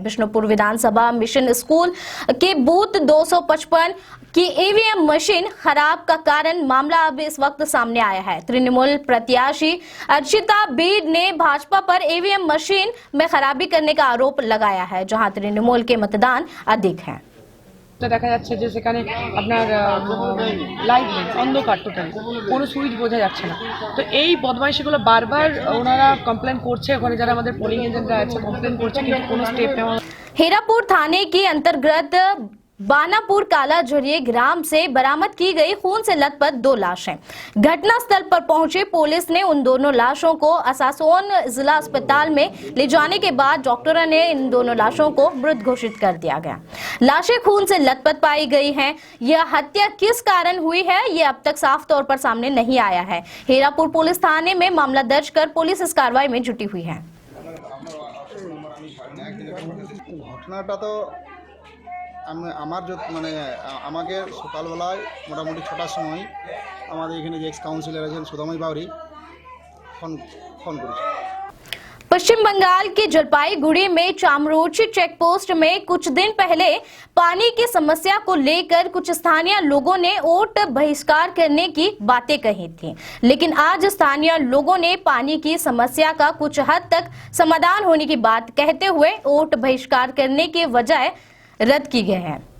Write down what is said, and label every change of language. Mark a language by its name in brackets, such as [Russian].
[Hindi] बिष्णुपुर विधानसभा mission school के booth 255 की EVM machine खराब का कारण मामला अब इस वक्त सामने आया है। तृणमूल प्रत्याशी अर्चिता बीड ने भाजपा पर ईवीएम मशीन में खराबी करने का आरोप लगाया है, जहां तृणमूल के मतदान अधिक हैं। [Bangla] দেখা যাচ্ছে যে সেখানে আপনার লাইট নেই, অন্ধকার টোটাল, কোনো সুইচ বোঝা যাচ্ছে না। তো এই বদমাইশিগুলো বারবার ওনারা কমপ্লেন করছে, ওখানে যারা আমাদের পোলিং এজেন্টরা আছে কমপ্লেন করছে, কিন্তু কোনো স্টেপ নেওয়া। [Hindi] हीरापुर थाने के अंतर्गत बानापुर कालाझरिये ग्राम से बरामद की गई खून से लथपथ 2 लाशें। घटनास्थल पर पहुंची पुलिस ने उन दोनों लाशों को आसासोन जिला अस्पताल में ले जाने के बाद डॉक्टरों ने इन दोनों लाशों को मृत घोषित कर दिया गया। लाशें खून से लथपथ पाई गई हैं। यह हत्या किस कारण हुई है, ये अब तक साफ तौर पर सामने नहीं आया है। हीरापुर पुलिस थाने में मामला दर्ज कर पुलिस इस कार्रवाई में जुटी हुई है। [Bangla] ঘটনাটা তো আমার মানে আমাকে সকালবেলায় মোটামুটি 6টার সময় আমাদের এখানে যে এক্স কাউন্সিলর আছেন সুদাময় বাউরি ফোন করেছে। [Hindi] पश्चिम बंगाल के जलपाईगुड़ी में चामरोची चेक पोस्ट में कुछ दिन पहले पानी की समस्या को लेकर कुछ स्थानीय लोगों ने वोट बहिष्कार करने की बातें कही थी, लेकिन आज स्थानीय लोगों ने पानी की समस्या का कुछ हद तक समाधान होने की बात कहते हुए वोट बहिष्कार करने के बजाय रद्द की गए हैं।